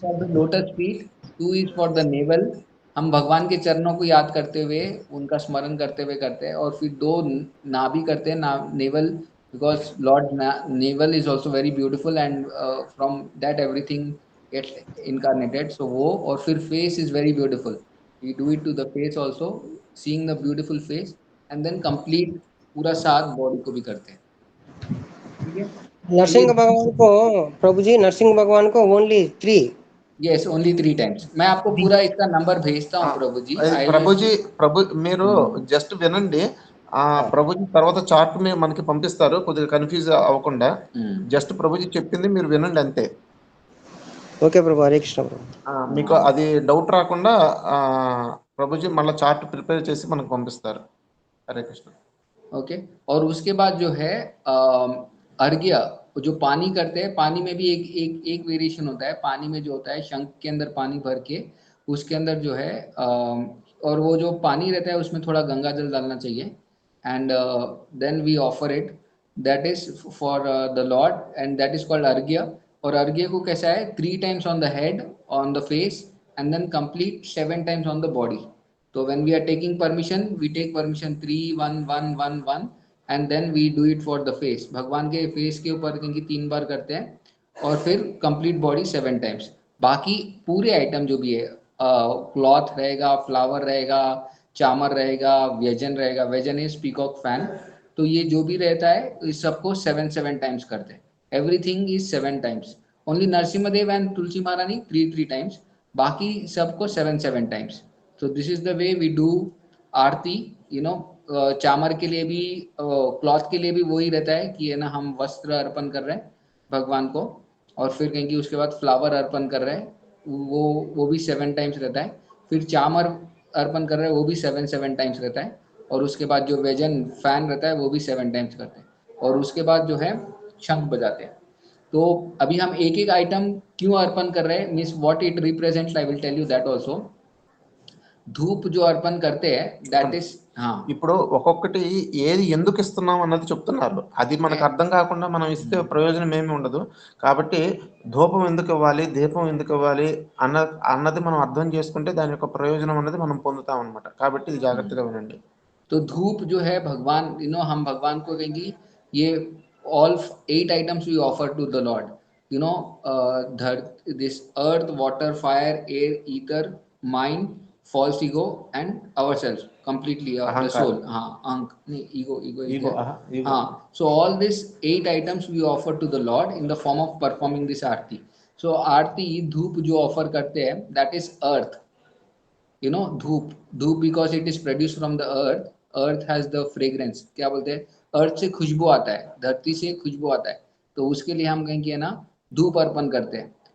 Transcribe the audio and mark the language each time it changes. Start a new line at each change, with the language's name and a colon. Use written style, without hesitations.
English: For the lotus feet, 2 is for the navel.
Hindi: हम भगवान के चरणों को याद करते हुए, उनका स्मरण करते हुए करते हैं, और फिर 2 नाभि करते
English: हैं, navel, because lord navel is also very beautiful and from that everything gets incarnated, so वो,
Hindi: और फिर
English: face is very beautiful, we do it to the face also, seeing the beautiful face, and then complete
Hindi: पूरा 7 body को भी करते
English: हैं।
Hindi: ठीक है, तो ये नरसिंह भगवान को, प्रभु जी नरसिंह भगवान को ओनली 3।
English: Yes only 3 times.
Hindi: मैं आपको पूरा इसका नंबर भेजता हूँ प्रभु जी।
Telugu: అది आई ప్రభుజీ, మీరు జస్ట్ వినండి. ప్రభుజీ తర్వాత చార్ట్ మనకి పంపిస్తారు, కొద్దిగా కన్ఫ్యూజ్ అవ్వకుండా. జస్ట్ ప్రభుజీ చెప్పింది మీరు వినండి అంతే. ఓకే ప్రభు, హరే కృష్ణ ప్రభు। మీకు అది డౌట్ రాకుండా ప్రభుజీ మళ్ళీ చార్ట్ ప్రిపేర్ చేసి మనకు పంపిస్తారు. హరే కృష్ణ.
Hindi: ओके, और उसके बाद जो है अर्घ्य, जो पानी करते हैं, पानी में भी एक वेरिएशन होता है। पानी में जो होता है, शंख के अंदर पानी भर के, उसके अंदर जो है और वो जो पानी रहता है उसमें थोड़ा गंगा जल डालना चाहिए,
English: and then we offer it, that is for the lord, and that is called
Hindi: अर्घ्य। और अर्घ्य को कैसा है,
English: 3 times on the head, on the face, and then complete 7 times on the body. So when we are taking permission, we take permission 3 1 1 1 1, and then we do it for the face।
Hindi: भगवान के face के ऊपर क्योंकि 3 बार करते हैं, और फिर complete body 7 times. बाकी पूरे आइटम जो भी है, क्लॉथ रहेगा, फ्लावर रहेगा, चामर रहेगा, व्यजन रहेगा,
English: व्यजन is peacock fan,
Hindi: तो ये जो भी रहता है इस सबको 7 7 टाइम्स करते हैं।
English: Everything is 7 times. Only Narasimha and Tulsi Maharani 3 3 times,
Hindi: बाकी सबको
English: 7 7 times. So this is the way we do aarti, you know।
Hindi: चामर के लिए भी, क्लॉथ के लिए भी वही रहता है कि है ना, हम वस्त्र अर्पण कर रहे हैं भगवान को, और फिर कहेंगे उसके बाद फ्लावर अर्पण कर रहे हैं, वो भी 7 टाइम्स रहता है। फिर चामर अर्पण कर रहे हैं, वो भी 7 7 टाइम्स रहता है। और उसके बाद जो व्यजन फैन रहता है वो भी 7 टाइम्स करते हैं, और उसके बाद जो है शंख बजाते हैं। तो अभी हम एक एक आइटम क्यों अर्पण कर रहे हैं,
English: Means what it represents, I will tell you that also.
Hindi: धूप जो अर्पण करते हैं, दैट इज, हाँ
Telugu: ఇప్పుడు ఒక్కొక్కటి ఏది ఎందుకు ఇస్తున్నాం అన్నది చెప్తున్నారు. అది మనకు అర్థం కాకుండా మనం ఇస్తే ప్రయోజనం ఏమి ఉండదు. కాబట్టి ధూపం ఎందుకు ఇవ్వాలి, దీపం ఎందుకు ఇవ్వాలి అన్నది మనం అర్థం చేసుకుంటే దాని యొక్క ప్రయోజనం అనేది మనం పొందుతాం అన్నమాట. కాబట్టి ఇది జాగ్రత్తగా వినండి.
Hindi: तो धूप जो है भगवान, यू नो, हम भगवान को कहेंगे ये
English: all 8 items we offer to the Lord, you know, this earth, water, fire, air, ether, mind, false ego, and ourselves completely, the
Hindi: Ahankar.
English: soul, ank, ego is Ego, there. ego. So all these 8 items we offer to the Lord in the form of performing this aarti.
Hindi: so आरती धूप जो offer करते हैं,
English: that is earth, you know,
Hindi: धूप
English: because it is produced from the earth has the fragrance,
Hindi: क्या बोलते हैं, अर्थ से खुशबू आता है, धरती से खुशबू आता है, तो उसके लिए हम कहेंगे ना धूप अर्पण करते हैं।